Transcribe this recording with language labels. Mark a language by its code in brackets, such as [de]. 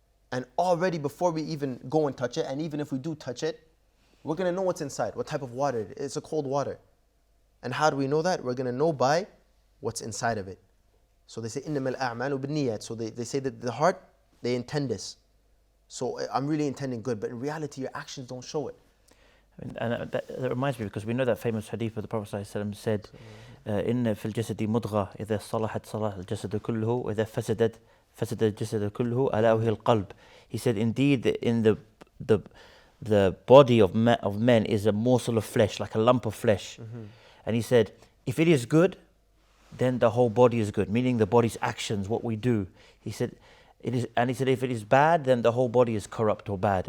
[en] And already before we even go and touch it, and even if we do touch it, we're going to know what's inside, what type of water it is. It's a cold water. And how do we know that? We're going to know by what's inside of it. So they say, [ar] إِنَّمَا الْأَعْمَالُ بِالنِّيَّاتِ. [en] So they say that the heart, they intend this. So I'm really intending good, but in reality your actions don't show it. And that reminds me, because we know that famous hadith where the Prophet ﷺ said, [ar] إِنَّ فِي الْجَسَدِ مُضْغَةً إِذَا صَلَحَتْ صَلَحَ الْجَسَدُ كُلُّهُ وَإِذَا فَسَدَتْ فَسَدَ الْجَسَدُ كُلُّهُ أَلَا وَهِيَ الْقَلْبُ. [en] He said, indeed, in the body of men is a morsel of flesh, like a lump of flesh. Mm-hmm. And he said, if it is good, then the whole body is good, meaning the body's actions, what we do. He said, and he said, if it is bad, then the whole body is corrupt or bad.